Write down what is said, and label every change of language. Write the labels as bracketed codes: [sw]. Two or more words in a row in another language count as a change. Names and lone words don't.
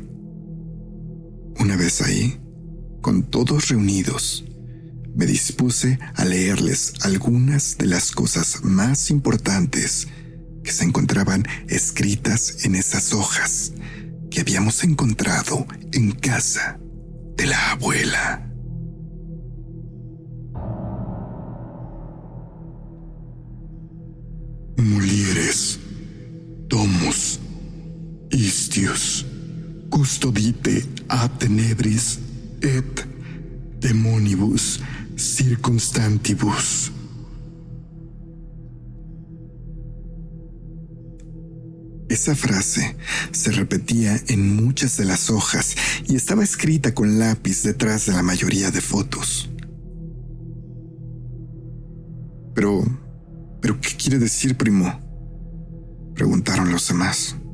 [es] Una vez ahí, con todos reunidos, me dispuse a leerles algunas de las cosas más importantes que se encontraban escritas en esas hojas que habíamos encontrado en casa de la abuela. [la] Mulieres, domus, istius, custodite a tenebris et demonibus circumstantibus. [es] Esa frase se repetía en muchas de las hojas y estaba escrita con lápiz detrás de la mayoría de fotos. Pero ¿qué quiere decir, primo?, preguntaron los demás.